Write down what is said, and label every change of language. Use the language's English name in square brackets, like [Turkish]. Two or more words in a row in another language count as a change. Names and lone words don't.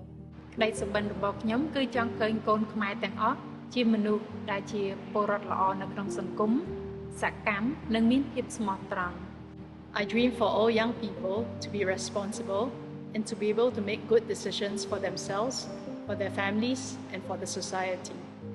[Khmer] ក្តីសុបិនរបស់ខ្ញុំគឺចង់ឃើញកូនខ្មែរទាំងអស់ជាមនុស្សដែលជាពលរដ្ឋល្អនៅក្នុងសង្គមសកម្មនិងមានភាពស្មោះត្រង់ [English] I dream for all young people to be responsible and to be able to make good decisions for themselves, for their families, and for the society.